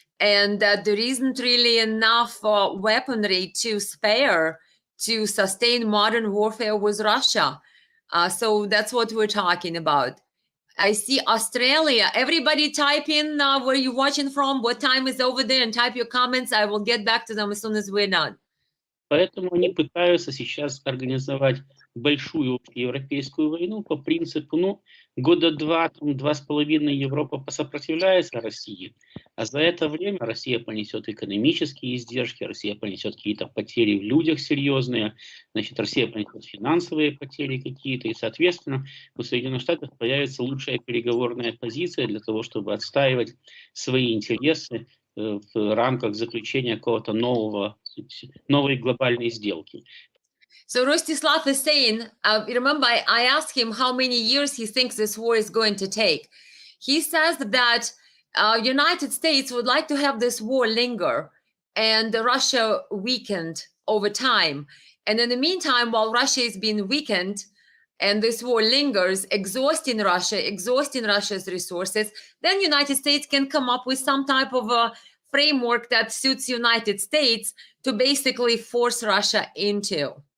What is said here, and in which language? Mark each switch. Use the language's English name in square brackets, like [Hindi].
[English] And that there isn't really enough weaponry to spare to sustain modern warfare with Russia. So that's what we're talking about. I see Australia. Everybody type in where you're watching from, what time is over there, and type your comments. I will get back to them as soon as we're done. [Russian] Поэтому они пытаются сейчас организовать большую общеевропейскую войну по принципу, года 2–2,5 Европа посопротивляется России, а за это время Россия понесет экономические издержки, Россия понесет какие-то потери в людях серьезные, значит, Россия понесет финансовые потери какие-то, и, соответственно, у Соединенных Штатов появится лучшая переговорная позиция для того, чтобы отстаивать свои интересы в рамках заключения какого-то новой глобальной сделки. [English] So Rostislav is saying, remember, I asked him how many years he thinks this war is going to take. He says that United States would like to have this war linger and Russia weakened over time. And in the meantime, while Russia is being weakened and this war lingers, exhausting Russia's resources, then United States can come up with some type of a framework that suits United States to basically force Russia into.